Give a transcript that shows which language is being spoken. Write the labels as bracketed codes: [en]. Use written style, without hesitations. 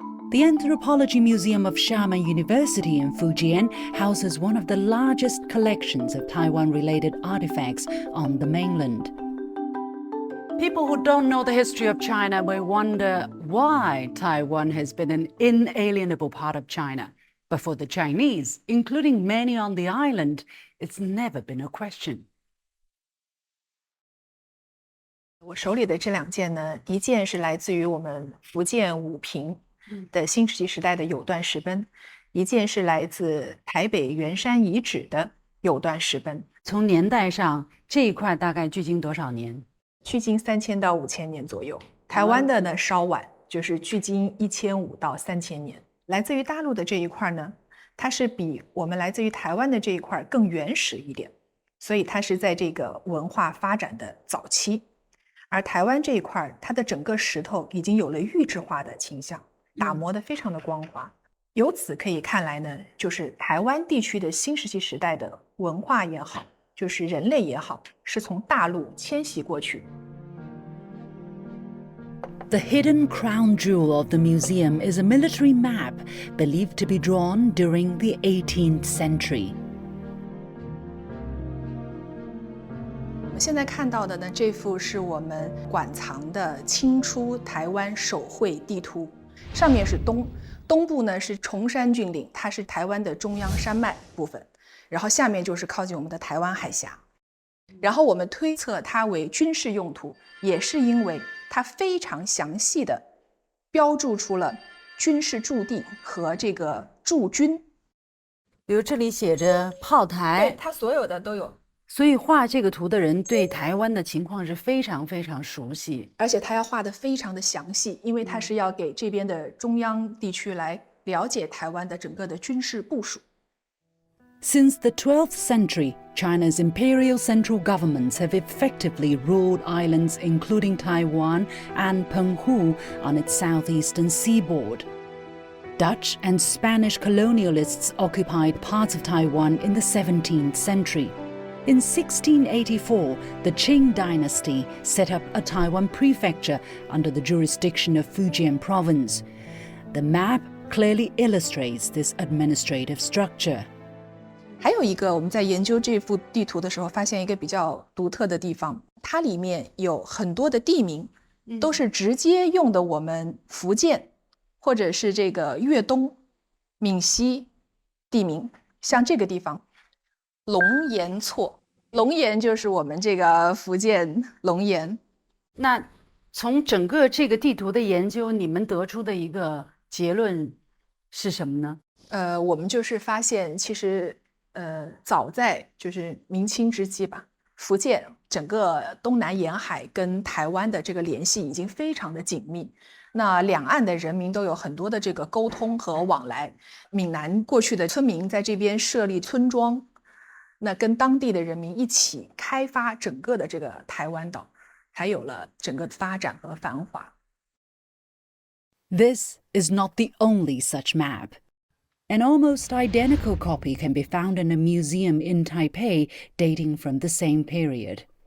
[en] The Anthropology Museum of Xiamen University in Fujian houses one of the largest collections of Taiwan-related artifacts on the mainland. People who don't know the history of China may wonder why Taiwan has been an inalienable part of China. But for the Chinese, including many on the island, it's never been a question. [zh] 我手里的这2件呢，一件是来自于我们福建武平的新石器时代的有段石碑，一件是来自台北圆山遗址的有段石碑。从年代上，这一块大概距今多少年？距今3000到5000年左右。台湾的呢稍晚，就是距今1500到3000年。来自于大陆的这一块呢，它是比我们来自于台湾的这一块更原始一点，所以它是在这个文化发展的早期。而台湾这一块，它的整个石头已经有了玉质化的倾向，打磨得非常的光滑。由此可以看来呢，就是台湾地区的新石器时代的文化也好，就是人类也好，是从大陆迁徙过去。 [en] The hidden crown jewel of the museum is a military map believed to be drawn during the 18th century. [zh] 我们现在看到的呢，这幅是我们馆藏的清初台湾手绘地图，上面是东部呢是崇山峻岭，它是台湾的中央山脉部分，然后下面就是靠近我们的台湾海峡。然后我们推测它为军事用途，也是因为它非常详细的标注出了军事驻地和这个驻军。比如这里写着炮台，对，它所有的都有。所以画这个图的人对台湾的情况是非常非常熟悉，而且他要画得非常的详细，因为他是要给这边的中央地区来了解台湾的整个的军事部署。 [en] Since the 12th century, China's imperial central governments have effectively ruled islands including Taiwan and Penghu on its southeastern seaboard. Dutch and Spanish colonialists occupied parts of Taiwan in the 17th century. In 1684, the Qing dynasty set up a Taiwan prefecture under the jurisdiction of Fujian Province. The map clearly illustrates this administrative structure. [zh] 还有一个，我们在研究这幅地图的时候，发现一个比较独特的地方，它里面有很多的地名，都是直接用的我们福建或者是这个粤东、闽西地名，像这个地方。龙岩厝，龙岩就是我们这个福建龙岩。那从整个这个地图的研究，你们得出的一个结论是什么呢？我们就是发现，其实早在就是明清之际吧，福建整个东南沿海跟台湾的这个联系已经非常的紧密。那两岸的人民都有很多的这个沟通和往来。闽南过去的村民在这边设立村庄。那跟当地的人民一起开发整个的这个台湾岛，才有了整个发展和繁华。 [en] This is not the only such map. An almost identical copy can be found in a museum in Taipei dating from the same period.